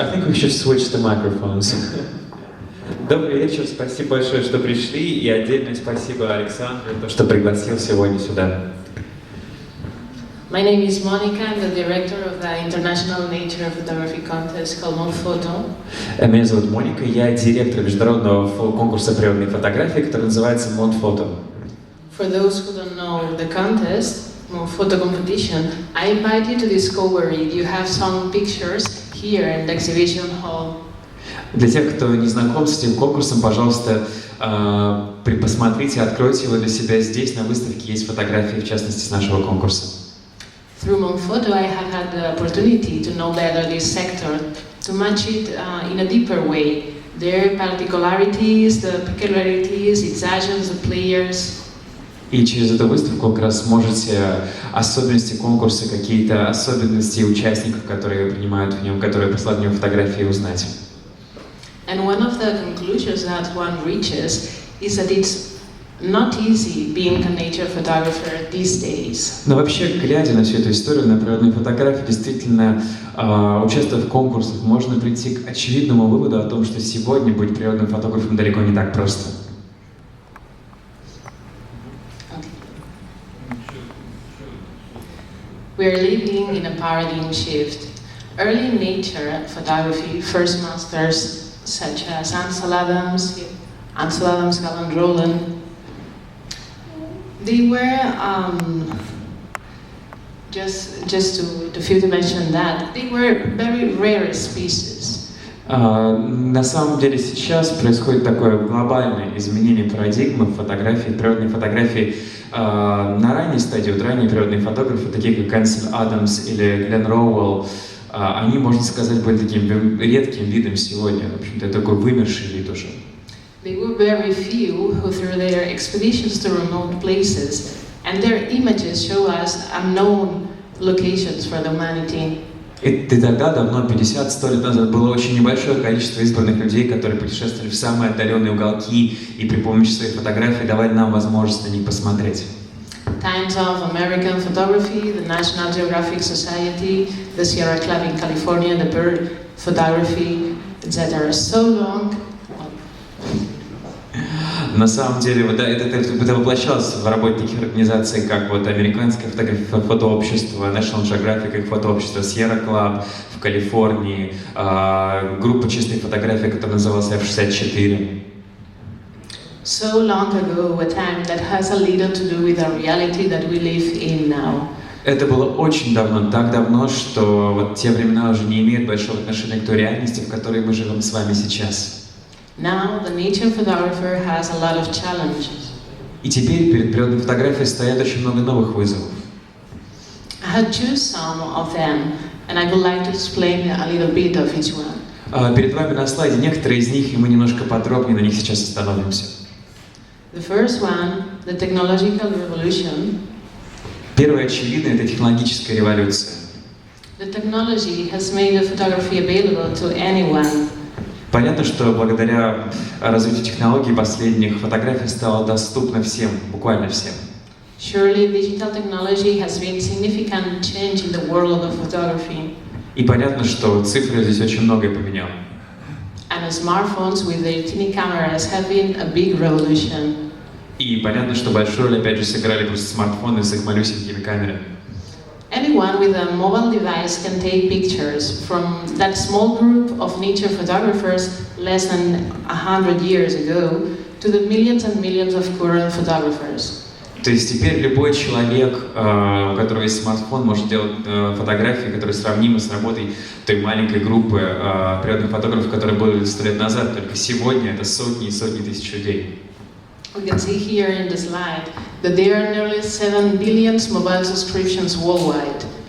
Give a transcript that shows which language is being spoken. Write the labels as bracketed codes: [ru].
[en] I think we should switch the microphones. [ru] Добрый вечер, спасибо большое, что пришли, и отдельное спасибо Александру, что пригласил сегодня сюда. [en] My name is Monica. I'm the director of the International Nature Photography Contest called MontPhoto. [ru] Меня зовут Моника, я директор международного конкурса природной фотографии, который называется MontPhoto. [en] For those who don't know the contest, MontPhoto competition, I invite you to discover it. You have some pictures here in the exhibition hall. [ru] Для тех, кто не знаком с этим конкурсом, пожалуйста, посмотрите, откройте его для себя здесь, на выставке есть фотографии, в частности, с нашего конкурса. [en] Through MontPhoto, I have had the opportunity to know better this sector, to match it in a deeper way. Their particularities, the peculiarities, its agents, the players. [ru] И через эту выставку как раз можете особенности конкурса, какие-то особенности участников, которые принимают в нем, которые присылают в нем фотографии, узнать. [en] And one of the conclusions that one reaches is that it's not easy being a nature photographer these days. [ru] Но вообще, глядя на всю эту историю, на природные фотографии, действительно, участвуя в конкурсах, можно прийти к очевидному выводу о том, что сегодня быть природным фотографом далеко не так просто. [en] We are living in a paradigm shift. Early nature photography first masters such as Ansel Adams, Galland Roland, they were just to mention that they were very rare species. [ru] На самом деле сейчас происходит такое глобальное изменение парадигмы фотографии, природной фотографии. На ранней стадии, вот ранние природные фотографы, такие как Ansel Адамс или Глен Роуэлл, они, можно сказать, были таким редким видом сегодня. В общем-то, такой вымерший вид уже. [en] They were very few who, through their expeditions to remote places, and their images show us unknown locations for the humanity. [ru] И тогда, давно, 50-100 лет назад, было очень небольшое количество избранных людей, которые путешествовали в самые отдаленные уголки и при помощи своих фотографий давали нам возможность на них посмотреть. [en] Times of American photography, the National Geographic Society, the Sierra Club in California, the bird photography, etc. So long. [ru] На самом деле, вот, это воплощалось в работе таких организаций, как вот Американское фотообщество, National Geographic, как фотообщество Sierra Club в Калифорнии, группа чистой фотографии, которая называлась F64. [en] So long ago, a time that has a little to do with the reality that we live in now. [ru] Это было очень давно, так давно, что вот те времена уже не имеют большого отношения к той реальности, в которой мы живем с вами сейчас. [en] Now, the nature photographer has a lot of challenges. [ru] И теперь перед природной фотографией стоят очень много новых вызовов. [en] I had chosen some of them, and I would like to explain a little bit of each one. [ru] Перед вами на слайде некоторые из них, и мы немножко подробнее на них сейчас остановимся. [en] The first one, the technological revolution. [ru] Первое, очевидно, это технологическая революция. [en] The technology has made the photography available to anyone. [ru] Понятно, что благодаря развитию технологий последних фотография стала доступна всем, буквально всем. [en] Surely digital technology has been significant change in the world of photography. [ru] И понятно, что цифры здесь очень многое поменял. [en] And smartphones with their tiny cameras have been a big revolution. [ru] И понятно, что большую роль опять же сыграли просто смартфоны с их малюсенькими камерами. [en] Anyone with a mobile device can take pictures, from that small group of nature photographers less than 100 years ago to the millions and millions of current photographers. [ru] То есть теперь любой человек, у которого есть смартфон, может делать фотографии, которые сравнимы с работой той маленькой группы природных фотографов, которые были 100 лет назад. Только сегодня это сотни и сотни тысяч людей. [en] We can see here in the slide that there are nearly 7 billion mobile subscriptions worldwide.